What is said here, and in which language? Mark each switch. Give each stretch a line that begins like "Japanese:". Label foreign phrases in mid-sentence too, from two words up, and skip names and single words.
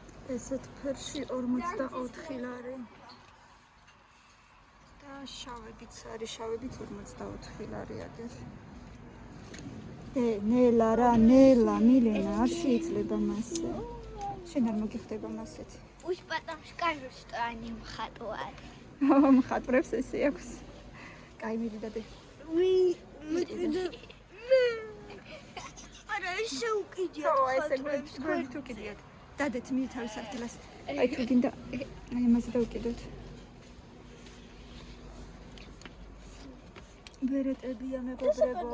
Georgian: ესეთ ფერში 44 ლარი. და შავებიც არის, შავებიც 44 ლარი აგერ. ნელა რა, ნელა, მილენა, არ შეიძლება მასე. შენ არ მოგიხდება მასეთი.
Russian: Уж потому скажу, что они мхатуают.
Georgian: მხატვრებს ესე აქვს. კაი მიდიდადე. არა ესე უკიდია. ესე გვერდ თუ კიდიათ. დადეთ მე თავის ადგილას. აი თუ გინდა აი ამაზე დავკიდოთ. ბერეტებია მეგობრებო.